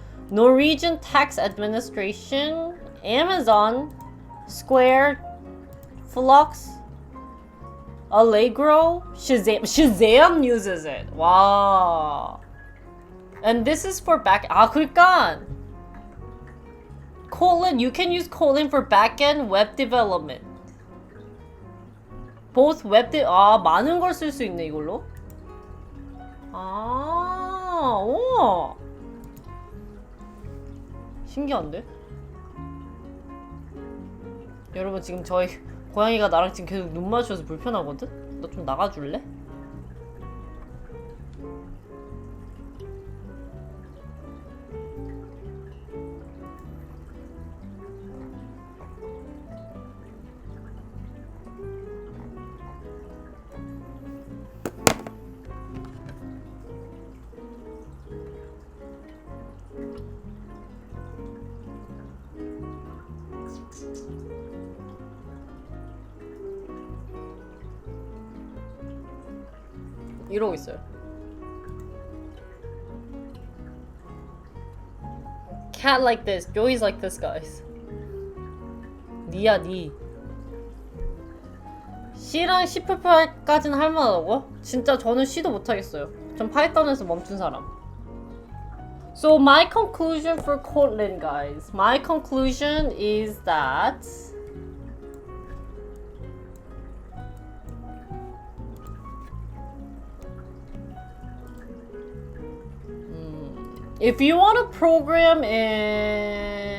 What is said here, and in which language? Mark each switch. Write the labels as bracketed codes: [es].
[en] Norwegian Tax Administration, Amazon, Square, Flux, Allegro, Shazam uses it. Wow. And this is for [ko] 그러니까 [en] Kotlin, you can use Kotlin for backend web development. Both [ko] 많은 걸 쓸 수 있네 이걸로. 우와. 신기한데? 여러분 지금 저희 고양이가 나랑 지금 계속 눈 마주쳐서 불편하거든? 너 좀 나가줄래? 이러고 있어요. [en] Cat like this, Joey's like this, guys. [ko] 니야 니. C랑 C++까지는 할만하다고? 진짜 저는 C도 못하겠어요. 전 파이썬에서 멈춘 사람. [en] So my conclusion for Kotlin, guys. My conclusion is that if you want to program in